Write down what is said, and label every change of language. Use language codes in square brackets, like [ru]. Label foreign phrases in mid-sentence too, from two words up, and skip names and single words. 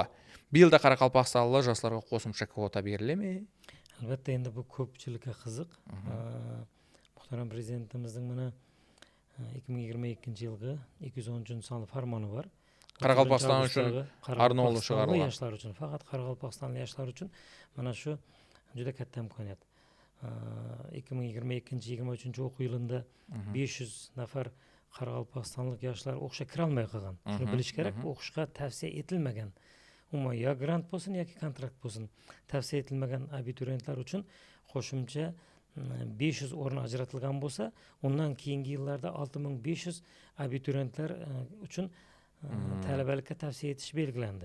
[kaa] Биылда Қарақалпақстанлы жастарға қосымша квота беріле ме? Әлбәттә, енді бұл көпшілікке қызық. Мұхтарам президентіміздің мына 2022 жылғы 210 саны фарманы бар. Қарақалпақстан үшін арнаулы шығарылған. Яшьлар үшін, фақат Қарақалпақстанлы яшьлар үшін мына шу [uz] juda katta imkoniyat. 2022-23 o'quv yilida 500 nafar Qoraqalpog'istonlik yoshlar o'qishga kira olmay qolgan. Shuni bilish kerak, o'qishga tavsiya etilmagan. Umuman yo grant bo'lsin yoki kontrakt bo'lsin, tavsiya etilmagan abituriyentlar uchun qo'shimcha 500 o'rin ajratilgan bo'lsa, undan keyingi yillarda 6500 abituriyentlar uchun talabalikka tavsiya etish belgilandi.